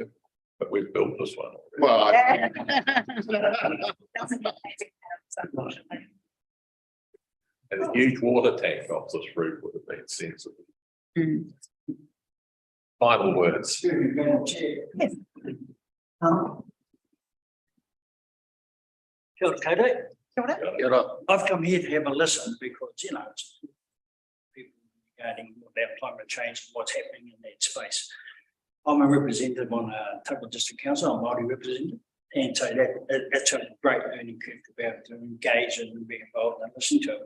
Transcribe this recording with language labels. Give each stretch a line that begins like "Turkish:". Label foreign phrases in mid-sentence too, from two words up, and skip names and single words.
English: But we've built this one already. Well, And a huge water tank off this roof would have been sensible. Final words. Yes.
Māori: Kia ora, Kato. Kia ora.
English: I've come here to have a listen because, it's people regarding about climate change and what's happening in that space. I'm a representative on a Taupo District Council, I'm a Māori representative. And so that's a great learning curve to be able to engage and be involved and listen to it.